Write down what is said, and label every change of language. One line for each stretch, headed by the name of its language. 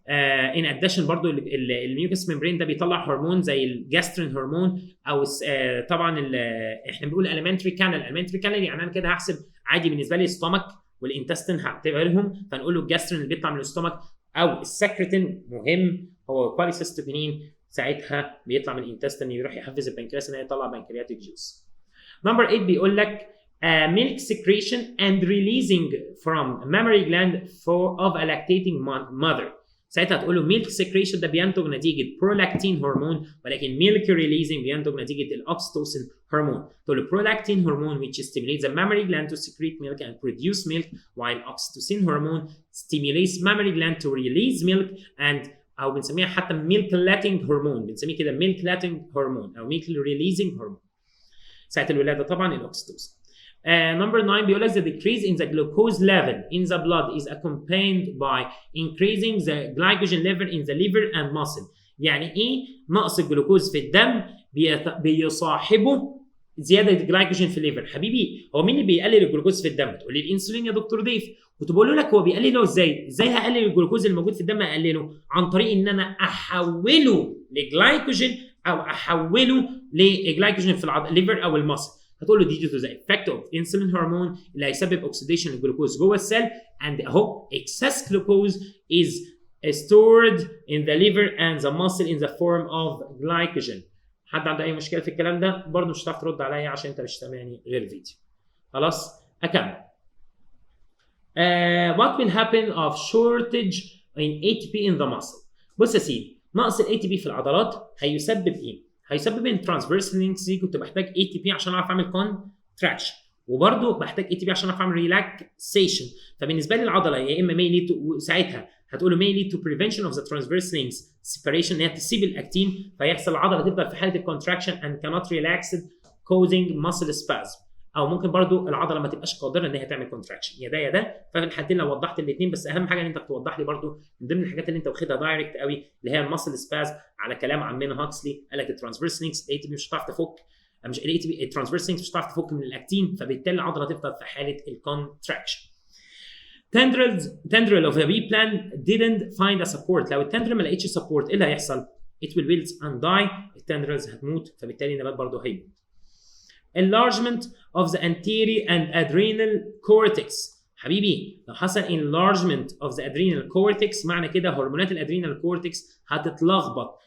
Arabic: ان اديشن برضو الميوكس ممبرين ده بيطلع هرمون زي الجاسترين هرمون او طبعا احنا بنقول alimentary canal يعني انا كده هحسب عادي بالنسبه لي ستومك والانتستين هعتبرهم، فنقول له الجاسترين اللي بيطلع من الاستومك او السكرتين مهم هو كواليسيستوكينين، ساعتها بيطلع من الانتستين يروح يحفز البنكرياس ان هي يطلع بنكرياتيك جوس. نمبر 8 بيقول لك
English: milk secretion and releasing from mammary gland of a lactating mother.
Arabic: ساعتها هتقول له
English: milk secretion
Arabic: ده بينتج نتيجه prolactin هرمون، ولكن
English: milk releasing
Arabic: بينتج نتيجه الاوكسيتوسين هرمون.
English: تقول له prolactin hormone which stimulates the mammary gland to secrete milk and produce milk, while oxytocin hormone stimulates mammary gland to release milk and
Arabic: او بنسميها حتى ميلك لاتنج هرمون، بنسميه كده ميلك لاتنج هرمون او ميلك ريليزنج هرمون ساعه الولاده طبعا الاوكسيتوسين.
English: Number 9
Arabic: بيقول لك
English: the decrease in the glucose level in the blood is accompanied by increasing the glycogen level in the liver and muscle.
Arabic: يعني ايه نقص الجلوكوز في الدم بيصاحبه زياده الجلايكوجين في الليفر؟ حبيبي هو مين اللي بيقلل الجلوكوز في الدم؟ تقول لي الانسولين يا دكتور ضيف. كنت بقول لك هو بيقلله ازاي؟ ازاي هقلل الجلوكوز الموجود في الدم؟ اقلله عن طريق ان انا احوله لجلايكوجين او احوله لجلايكوجين في الليفر او المصل. هتقول له
English: due to the effect of insulin hormone
Arabic: اللي هيسبب اوكسيديشن للجلوكوز جوه
English: السيل and
Arabic: اهو
English: excess glucose is stored in the liver and the muscle in the form of glycogen.
Arabic: حد عنده اي مشكله في الكلام ده؟ برضه مش هتعرف ترد عليا عشان انت مش سامعني غير فيديو. خلاص اكمل.
English: What will happen of shortage in ATP in the muscle؟
Arabic: بص يا سيدي، نقص ال ATP في العضلات هيسبب ايه؟ هيسبب ان transverse links دي كنت بحتاج ATP عشان اعرف اعمل contraction، وبرضه بحتاج ATP عشان اعرف اعمل relaxation. فبالنسبه لي العضله يا اما may lead to، ساعتها هتقول له
English: may lead to prevention of the transverse links separation،
Arabic: ان هي تسيب الاكتين فيحصل العضله تفضل في حاله الكونتراكشن
English: and cannot relax causing muscle spasm،
Arabic: او ممكن برضو العضله ما تبقاش قادره ان هي تعمل كونتراكشن. يا ده يا ده. ففي الحالتين لو وضحت الاثنين، بس اهم حاجه ان انت توضح لي برضو من ضمن الحاجات اللي انت واخدها دايركت قوي اللي هي الماسل سباز على كلام عمنا هاكسلي، قال لك الترانسفيرس لينكس الاي تي بي مش هتعرف تفك، مش الاي تي بي الترانسفيرس لينكس مش هتعرف تفك من الاكتين، فبالتالي العضله تفضل في حاله الكونتراكشن.
English: tendril of the B plan didn't find a support.
Arabic: لو التندرل ما لقيتش سبورت ايه اللي هيحصل؟
English: it will wilt and die،
Arabic: التندرلز هتموت، فبالتالي النبات برضه هيموت.
English: enlargement of the anterior and adrenal cortex.
Arabic: حبيبي لو حصل
English: enlargement of the adrenal cortex
Arabic: معنى كده هرمونات الادرينال كورتكس هتتلخبط.